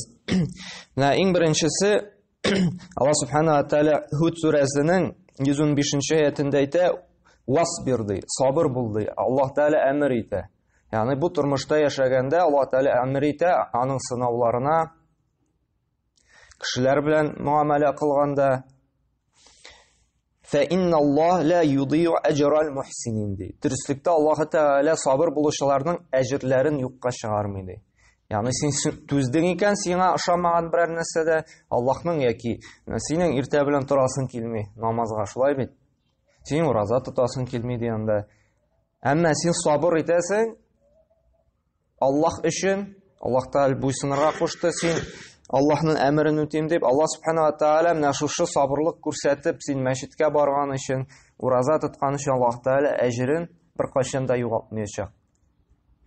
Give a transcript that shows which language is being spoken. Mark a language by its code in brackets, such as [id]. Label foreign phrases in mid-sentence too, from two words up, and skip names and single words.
[tt] Менә иң беренчесе Аллаһ Субханаһу Тәгалә Худ сүрәсенең 115-нче аятында әйтә: "Васбир" ди, сабыр бул ди. Аллаһ Тәгалә әмер итә. Ягъни бу тормышта яшәгәндә Аллаһ Тәгалә әмер итә аның сынауларына, кешеләр белән муамәлә кылганда. [ar] فَإِنَّ اللَّهَ لَا يُضِيعُ أَجْرَ الْمُحْسِنِينَ ди. [tt] Дөрестлектә Аллаһ Тәгалә сабыр булучыларның әҗерләрен юкка чыгармый ди. Ягъни син түздең икән, сиңа ошамаган берәр нәрсәдә Аллаһның яки синең иртә белән торасың килми намазга, шулай бит. Син ураза тотасың килми дигәндә. Әмма син сабыр итәсең Аллаһ өчен, Аллаһ Тәгалә буйсынырга кушты, син Аллаһның әмерен үтим дип, Аллаһ Субханаһу Тәгалә менә шушы сабырлык күрсәтеп, син мәчеткә барган өчен, ураза тоткан өчен Аллаһ Тәгалә әҗрен беркайчан да югалтмаячак.